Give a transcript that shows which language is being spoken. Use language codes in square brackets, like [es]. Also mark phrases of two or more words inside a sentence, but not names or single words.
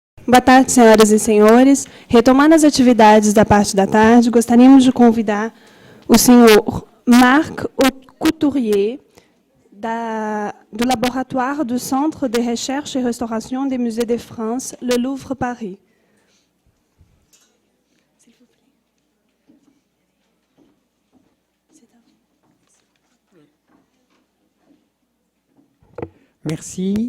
[pt] Boa tarde, senhoras e senhores. Retomando as atividades da parte da tarde, gostaríamos de convidar o senhor Marc Couturier, do Laboratoire du Centre de Recherche et Restauration des Musées de France, le Louvre, Paris. [fr] Merci.